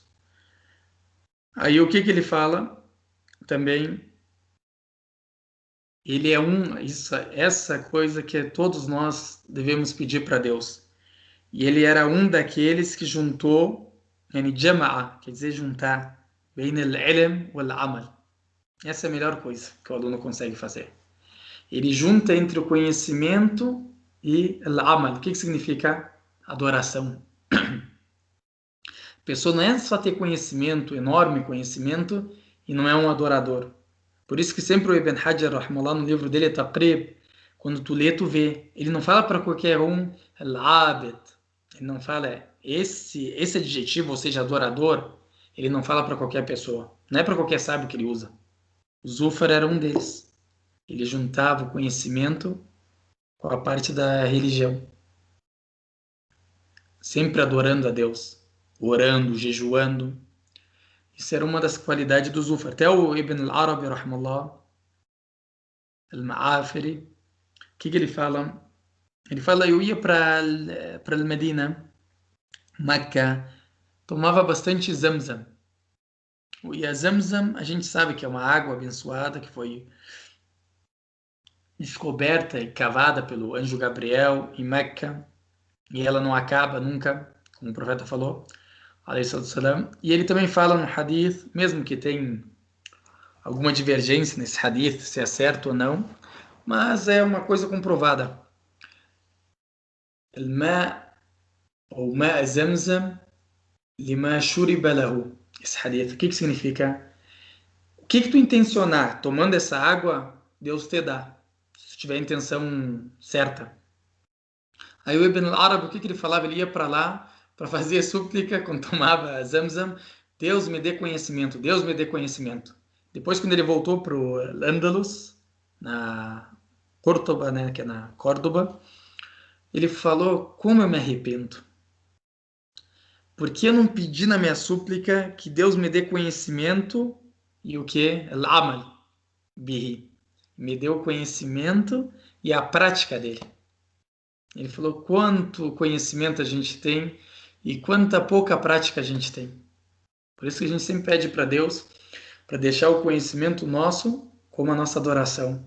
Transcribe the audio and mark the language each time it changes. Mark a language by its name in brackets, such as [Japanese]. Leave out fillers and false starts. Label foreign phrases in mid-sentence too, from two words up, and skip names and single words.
[Portuguese] Aí o que ele fala também? Ele é essa coisa que todos nós devemos pedir para Deus. E ele era um daqueles que juntou, [Arabic] يعني جمع, [Portuguese] quer dizer juntar, bem [Arabic] العلم والعمل. [Portuguese] Essa é a melhor coisa que o aluno consegue fazer. Ele junta entre o conhecimento e al-amal. O que significa? Adoração. A pessoa não é só ter conhecimento, enorme conhecimento, e não é um adorador. Por isso que sempre o Ibn Hajar, rahimahullah, no livro dele, Taqrib, quando tu lê, tu vê. Ele não fala para qualquer um, al-abid. Ele não fala esse adjetivo, ou seja, adorador, ele não fala para qualquer pessoa. Não é para qualquer sábio que ele usa. O Zufar era um deles. Ele juntava o conhecimento com a parte da religião. Sempre adorando a Deus. Orando, jejuando. Isso era uma das qualidades do Zufar. Até o Ibn al-Arabi, rahimahullah, al-Ma'afiri, o que ele fala? Ele fala, eu ia para Medina, Meca, tomava bastante Zamzam. E a Zamzam, a gente sabe que é uma água abençoada, que foi descoberta e cavada pelo anjo Gabriel em Meca, e ela não acaba nunca, como o profeta falou, e ele também fala no hadith, mesmo que tem alguma divergência nesse hadith, se é certo ou não, mas é uma coisa comprovada. [Arabic] الماء ou ماء زمزم لما شرب له. [Portuguese] Esse hadith, o que significa? O que tu intencionar tomando essa água, Deus te dá, se tiver a intenção certa. Aí o Ibn al-Arabi, o que ele falava? Ele ia para lá para fazer súplica quando tomava Zamzam. Deus me dê conhecimento, Deus me dê conhecimento. Depois, quando ele voltou para o Andalus, na Córdoba, né, que é na Córdoba, ele falou: como eu me arrependo. Porque eu não pedi na minha súplica que Deus me dê conhecimento e o que? [Arabic] العمل به. [Portuguese] Me deu o conhecimento e a prática dele. Ele falou quanto conhecimento a gente tem e quanta pouca prática a gente tem. Por isso que a gente sempre pede para Deus para deixar o conhecimento nosso como a nossa adoração.